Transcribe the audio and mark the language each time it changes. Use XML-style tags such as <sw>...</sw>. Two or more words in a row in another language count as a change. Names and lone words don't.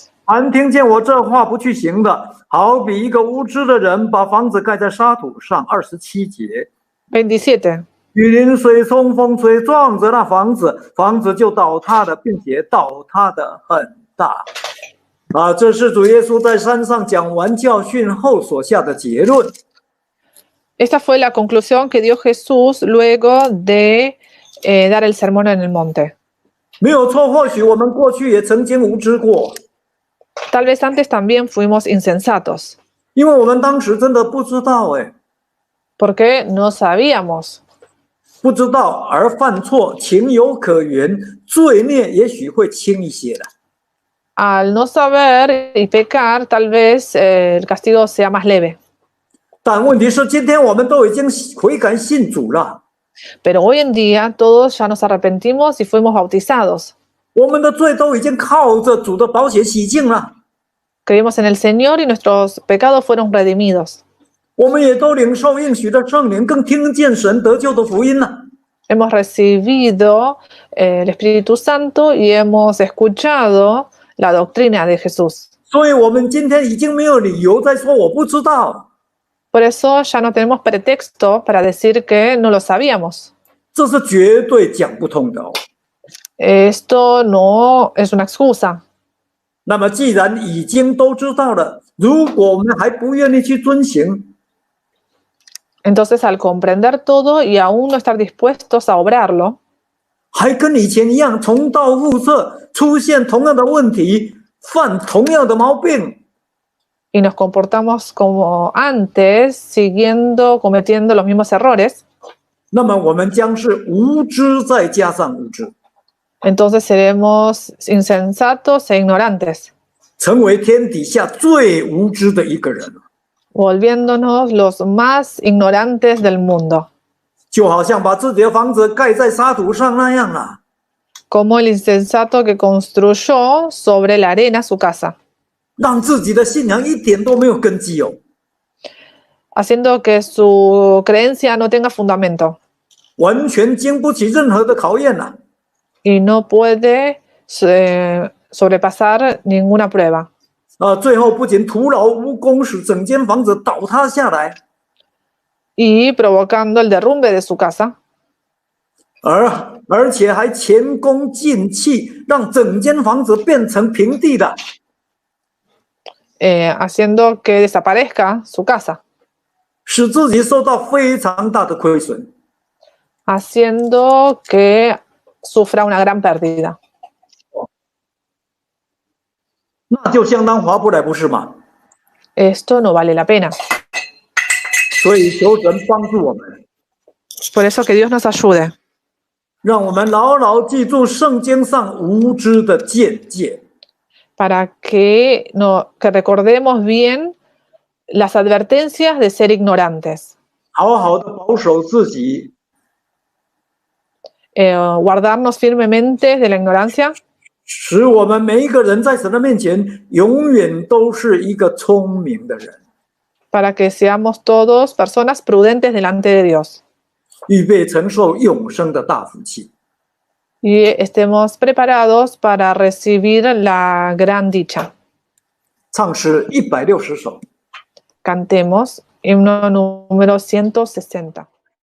<zh>凡听见我这话不去行的，好比一个无知的人把房子盖在沙土上。27节。 27. 雨淋、水冲、风吹，撞着那房子，房子就倒塌了，并且倒塌的很大。这是主耶稣在山上讲完教训后所下的结论。</zh> <es>Esta fue la conclusión que dio Jesús luego de dar el sermón en el monte.</es> <zh>没有错，或许我们过去也曾经无知过，</zh> <es>Tal vez antes también fuimos insensatos,</es> <zh>因为我们当时真的不知道，</zh> <es>porque no sabíamos.</es> <zh>不知道而犯错，情有可原，罪孽也许会轻一些的。</zh> <es>Al no saber y pecar, tal vez el castigo sea más leve.</es> <zh>但问题是，今天我们都已经悔改信主了，</zh> <es>Pero hoy en día todos ya nos arrepentimos y fuimos bautizados.</es> <zh>我们的罪都已经靠着主的宝血洗净了，</zh> <es>Creímos en el Señor y nuestros pecados fueron redimidos.</es> <zh>我们也都领受应许的圣灵，更听见神得救的福音了。</zh> <es>Hemos recibido el Espíritu Santo y hemos escuchado la doctrina de Jesús.</es> <zh>所以，我们今天已经没有理由再说我不知道，</zh> <es>Por eso ya no tenemos pretexto para decir que no lo sabíamos.</es> <zh>这是绝对讲不通的。</zh> <es>Esto no es una excusa.</es> <zh>那么，既然已经都知道了，如果我们还不愿意去遵行，</zh> <es>Entonces, al comprender todo y aún no estar dispuestos a obrarlo,</es> <zh>还跟以前一样重蹈覆辙，出现同样的问题，犯同样的毛病，</zh> <es>y nos comportamos como antes, cometiendo los mismos errores,</es> <zh>那么我们将是无知再加上无知，</zh> <es>entonces seremos insensatos e ignorantes,</es> <zh>成为天底下最无知的一个人，</zh> <es>volviéndonos los más ignorantes del mundo,</es> <zh>就好像把自己的房子盖在沙土上那样了。</zh> <es>como el insensato que construyó sobre la arena su casa,</es> <zh>让自己的信仰一点都没有根基哦，</zh> <es>haciendo que su creencia no tenga fundamento</es> <zh>完全经不起任何的考验了。</zh> <es>y no puede sobrepasar ninguna prueba.</es> <zh>最后不仅徒劳无功，使整间房子倒塌下来，</zh> <es>Y provocando el derrumbe de su casa,</es> <zh>而且还前功尽弃，让整间房子变成平地的。</zh> <es>haciendo que desaparezca su casa,</es> <zh>使自己受到非常大的亏损。</zh> <es>haciendo que sufra una gran pérdida.</es> <zh>那就相当划不来，不是吗？</zh> <es>Esto no vale la pena.</es> <zh>所以求神帮助我们，</zh> <es>Por eso que Dios nos ayude,</es> <zh>让我们牢牢记住圣经上无知的见解，</zh> <es>para que recordemos bien las advertencias de ser ignorantes,</es> <zh>好好的保守自己，</zh> <es>guardarnos firmemente de la ignorancia,</es> <zh>使我们每一个人在神的面前永远都是一个聪明的人，</zh> <es>para que seamos todos personas prudentes delante de Dios</es> <zh>预备承受永生的大福气。</zh> <es>y estemos preparados para recibir la gran dicha.</es> <zh>唱诗160首。</zh> <es>Cantemos himno número 160.</es>